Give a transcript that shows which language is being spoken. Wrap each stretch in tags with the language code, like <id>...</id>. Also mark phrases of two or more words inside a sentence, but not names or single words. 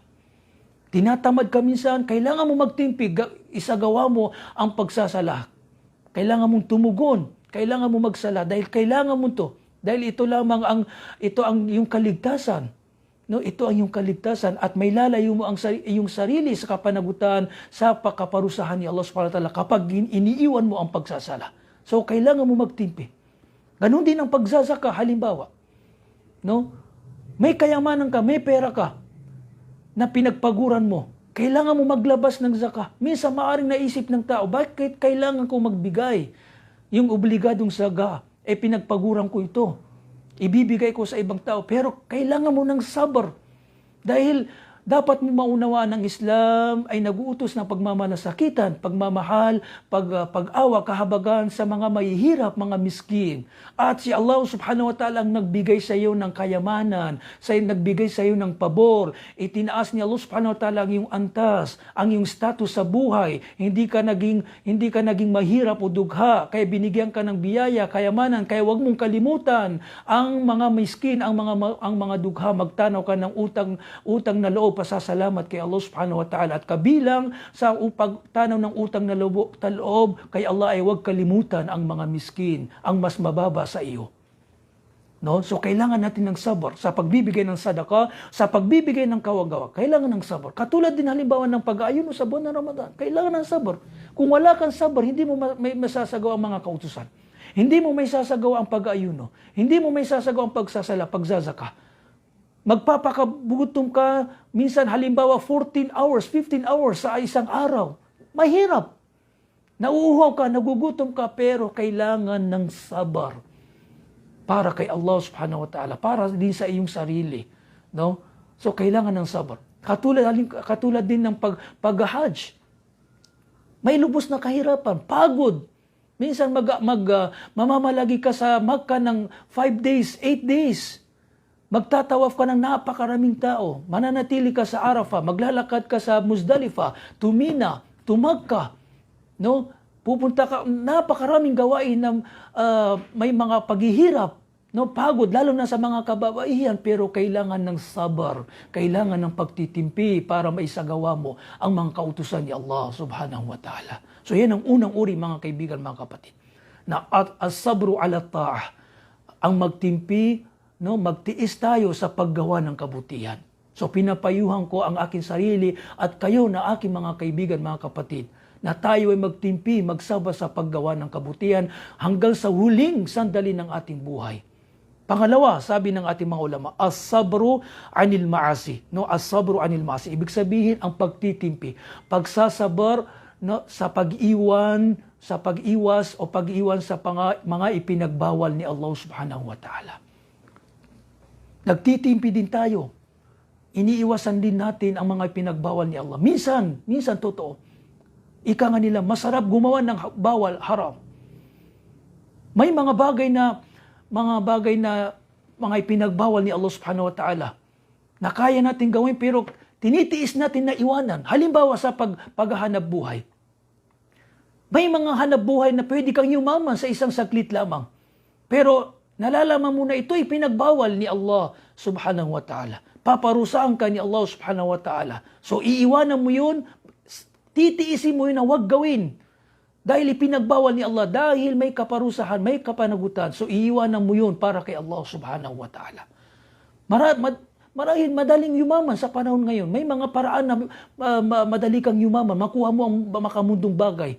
<tl>Tinatamad ka minsan, kailangan mo magtimpi, isagawa mo ang pagsasala. Kailangan mong tumugon, kailangan mo magsala dahil kailangan mo to. Dahil ito lamang ito ang iyong kaligtasan. Ito ang iyong kaligtasan at may lalayo mo ang iyong sarili sa kapanagutan sa pagkaparusahan ni Allah</tl> <ar>سبحانه وتعالى</ar> <tl>kapag iniiwan mo ang pagsasala. So, kailangan mo magtimpi. Ganon din ang pagsasaka, halimbawa. May kayamanan ka, may pera ka na pinagpaguran mo. Kailangan mo maglabas ng zaka. Minsan maaring naisip ng tao, bakit kailangan ko magbigay? Yung obligadong zaga, pinagpaguran ko ito. Ibibigay ko sa ibang tao. Pero kailangan mo ng sabar. Dahil dapat mo maunawaan ng Islam ay naguutos ng pagmamalasakitan, pagmamahal, pag-awa, kahabagan sa mga mahihirap, mga miskin. At si Allah</tl> <ar>سبحانه وتعالى</ar> <tl>ang nagbigay sa iyo ng kayamanan, nagbigay sa iyo ng pabor. Itinaas ni Allah</tl> <ar>سبحانه وتعالى</ar> <tl>ang iyong antas, ang iyong status sa buhay. Hindi ka naging mahirap o dugha, kaya binigyan ka ng biyaya, kayamanan, kaya wag mong kalimutan ang mga miskin, ang mga dugha, magtanaw ka ng utang na loob, pasasalamat kay Allah</tl> <ar>سبحانه وتعالى.</ar> <tl>At kabilang sa pagtanaw ng utang na loob kay Allah ay huwag kalimutan ang mga miskin, ang mas mababa sa iyo. So kailangan natin ng sabar sa pagbibigay ng sadaka, sa pagbibigay ng kawagawa. Kailangan ng sabar. Katulad din halimbawa ng pag-aayuno sa buwan ng Ramadan. Kailangan ng sabar. Kung wala kang sabar, hindi mo may masasagawa ang mga kautusan. Hindi mo may sasagawa ang pag-aayuno. Hindi mo may sasagawa ang pagsasala, pagzazaka. Magpapakabugutom ka, minsan halimbawa 14 hours, 15 hours sa isang araw. Mahirap. Nauuhaw ka, nagugutom ka, pero kailangan ng sabar. Para kay Allah</tl> <ar>سبحانه وتعالى,</ar> <tl>para din sa iyong sarili. So kailangan ng sabar. Katulad din ng pag-hajj. May lubos na kahirapan, pagod. Minsan mamamalagi ka sa Makkah ng 5 days, 8 days. Magtatawaf ka ng napakaraming tao. Mananatili ka sa Arafah. Maglalakad ka sa Muzdalifah, Mina, Makkah. Pupunta ka, napakaraming gawain na may mga paghihirap. Pagod, lalo na sa mga kababaihan. Pero kailangan ng sabar. Kailangan ng pagtitimpi para maisagawa mo ang mga kautusan ni Allah</tl> <ar>سبحانه وتعالى.</ar> <tl>So yan ang unang uri, mga kaibigan, mga kapatid.</tl> <ar>Na الصبر على الطاعة.</ar> <tl>Ang magtimpi, magtiis tayo sa paggawa ng kabutihan. So pinapayuhan ko ang aking sarili at kayo na aking mga kaibigan, mga kapatid, na tayo ay magtimpi, magsaba sa paggawa ng kabutihan hanggang sa huling sandali ng ating buhay. Pangalawa, sabi ng ating mga ulama,</tl> <ar>الصبر عن المعاصي. الصبر عن المعاصي.</ar> <tl>Ibig sabihin ang pagtitimpi, pagsasabar sa pag-iwas o pag-iwan sa mga ipinagbawal ni Allah</tl> <ar>سبحانه وتعالى.</ar> <tl>Nagtitimpi din tayo. Iniiwasan din natin ang mga pinagbawal ni Allah. Minsan totoo. Ika nga nila, masarap gumawa ng bawal, haram. May mga bagay na mga ipinagbawal ni Allah</tl> <ar>سبحانه وتعالى</ar> <tl>na kaya natin gawin pero tinitiis natin na iwanan. Halimbawa sa paghahanap buhay. May mga hanap buhay na pwede kang yumaman sa isang saglit lamang. Pero nalalaman mo na ito ay pinagbawal ni Allah</tl> <ar>سبحانه وتعالى.</ar> <tl>Paparusaan ka ni Allah</tl> <ar>سبحانه وتعالى.</ar> <tl>So iiwanan mo yun, titiisin mo yun na huwag gawin. Dahil ipinagbawal ni Allah, dahil may kaparusahan, may kapanagutan. So iiwanan mo yun para kay Allah</tl> <ar>سبحانه وتعالى.</ar> <tl>Marahil madaling yumaman sa panahon ngayon. May mga paraan na madali kang yumaman, makuha mo ang makamundong bagay.</tl>